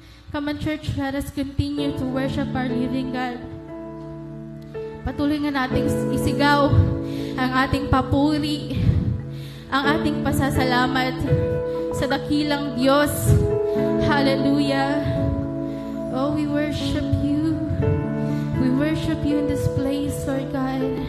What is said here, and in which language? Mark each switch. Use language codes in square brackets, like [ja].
[en] Come on, church, let us continue to worship our living God. [tl] Patuloy nga nating isigaw ang ating papuri, ang ating pasasalamat sa dakilang Diyos. [en] Hallelujah. Oh, we worship you. We worship you in this place, Lord God.